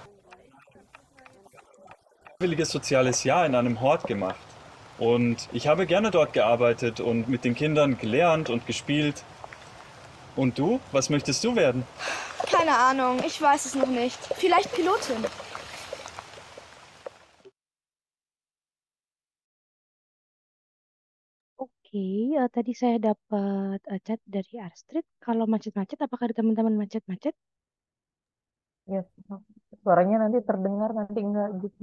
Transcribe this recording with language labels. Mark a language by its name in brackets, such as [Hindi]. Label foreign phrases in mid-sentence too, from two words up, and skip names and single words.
[German] Freiwilliges soziales Jahr in einem Hort gemacht. Und ich habe gerne dort gearbeitet und mit den Kindern gelernt und gespielt. Und du? Was möchtest du werden? Keine Ahnung, ich weiß es noch nicht. Vielleicht Pilotin. [Indonesian] Oke, tadi saya dapat chat dari Astrid. Kalau macet-macet, apakah ada teman-teman macet-macet? Ya, suaranya nanti terdengar, nanti enggak gitu.